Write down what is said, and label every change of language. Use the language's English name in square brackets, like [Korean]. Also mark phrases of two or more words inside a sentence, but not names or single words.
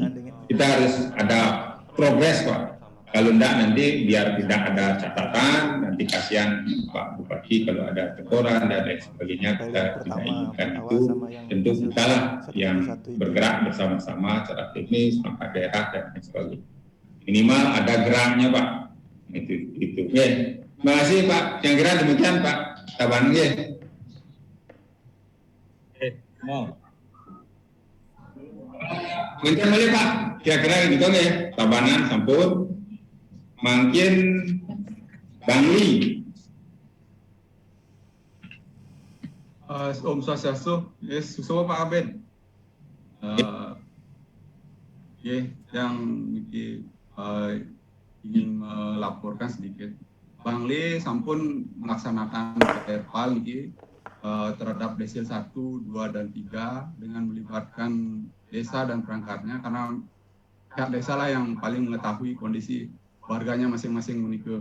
[Indonesian] Kita harus ada progres Pak. Kalau enggak nanti biar tidak ada catatan, nanti kasihan Pak Bupati kalau ada teguran dan lain sebagainya, kita tidak inginkan itu. Tentu kita lah yang bergerak bersama-sama secara teknis, maka daerah dan lain sebagainya. Minimal ada geraknya Pak. Itu. Oke. Terima kasih Pak. Yang kira demikian Pak. [Balinese] Taban nggih. [Indonesian] Mau. Mungkin boleh Pak. Kira-kira gitu nggih. Tabanan sampun. Mungkin Bang Li. [Balinese] Om Swastiastu. Yes, susu Pak Abed. [Indonesian] Yang ingin melaporkan sedikit. Bang Li sampun melaksanakan PRPAL terhadap desil 1, 2, dan 3 dengan melibatkan desa dan perangkatnya karena pihak desa lah yang paling mengetahui kondisi warganya masing-masing menikah.